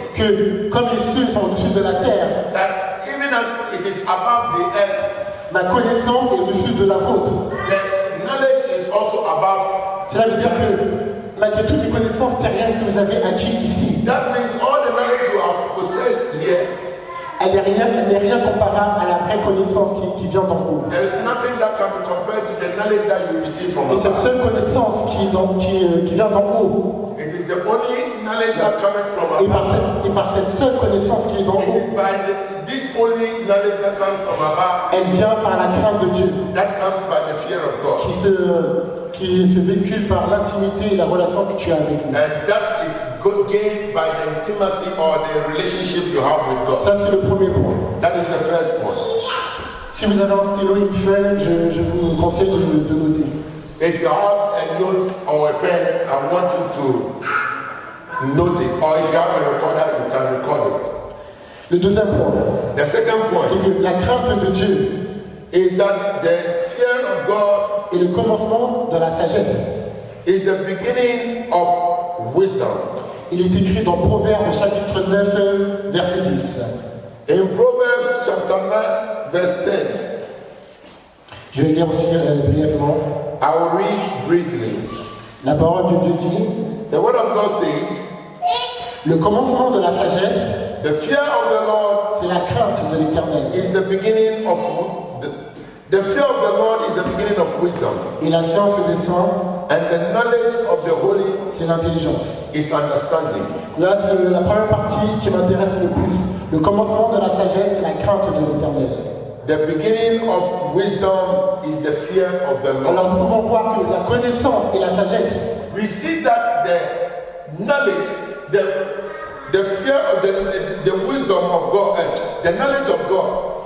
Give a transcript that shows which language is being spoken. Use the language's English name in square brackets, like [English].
[French] que comme les cieux sont au-dessus de la terre, [English] that even as it is above the earth, [French] ma connaissance est au-dessus de la vôtre. [English] the knowledge is also above. [French] Cela veut dire que malgré toutes les connaissances terriennes que vous avez acquises ici, [English] That means all the knowledge you have possessed here, [French] elle n'est rien comparable à la vraie connaissance qui vient d'en haut. [English] there is nothing that can be compared to the knowledge that you receive from [French] Et cette [English] above. [French] seule connaissance qui vient d'en haut, [English] It is the only knowledge that cometh from [French] et [English] above. [French] par cette seule connaissance qui est d'en [English] It [French] haut, [English] is by this only knowledge that comes from above [French] elle vient par la crainte de Dieu, [English] that comes by the fear of God. [French] qui se véhicule par l'intimité et la relation que tu as avec lui. [English] And that is good gained by the intimacy or the relationship you have with God. [French] Ça, c'est le premier point. [English] That is the first point. [French] Si vous avez un stylo, une feuille, je vous conseille de noter. [English] If you have a note or a pen, I want you to note it. Or if you have a recorder, you can record it. [French] Le deuxième point, [English] The second point [French] c'est que la crainte de Dieu [English] is that the fear of God [French] est le commencement de la sagesse. [English] is the beginning of wisdom. [French] Il est écrit dans Proverbes chapitre 9, verset 10. [English] In Proverbs chapter 9, verse 10, [French] Je vais lire aussi brièvement. [English] I will read briefly. [French] La parole de Dieu dit, [English] The word of God says, [French] le commencement de la sagesse, [English] the fear of the Lord [French] c'est la crainte de l'Éternel. [English] is the beginning of the fear of the Lord is the beginning of wisdom, [French] Et la science des saints, [English] and the knowledge of the holy [French] c'est l'intelligence. [English] is understanding. [French] Là, c'est la première partie qui m'intéresse le plus. Le commencement de la sagesse, c'est la crainte de l'Éternel. [English] The beginning of wisdom is the fear of the Lord. [French] Alors nous pouvons voir que la connaissance et la sagesse, [English] We see that the knowledge, the fear of the wisdom of God, the knowledge of God.